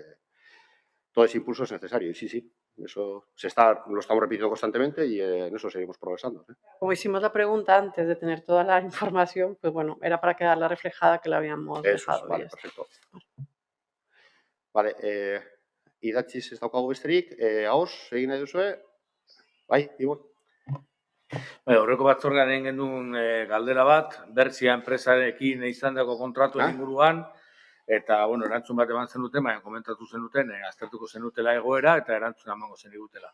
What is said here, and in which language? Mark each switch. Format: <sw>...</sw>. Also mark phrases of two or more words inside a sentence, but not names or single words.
<es>Todo ese impulso es necesario y sí, eso lo estamos repitiendo constantemente y en eso seguimos progresando. Como hicimos la pregunta antes de tener toda la información, pues bueno, era para quedarla reflejada que la habíamos dejado. Vale, perfecto. Vale,</es> <eu>idatziz ez daukagu besterik, ahoz, egin nahi duzue? Bai, Ibon? Horreko batzordean egin genuen galdera bat, Bertzia enpresarekin izandako kontratuen inguruan, eta, bueno, erantzun bat eman zenuten, baina komentatu zenuten, aztertuko zenutela egoera, eta erantzun emango zenigutela.</eu>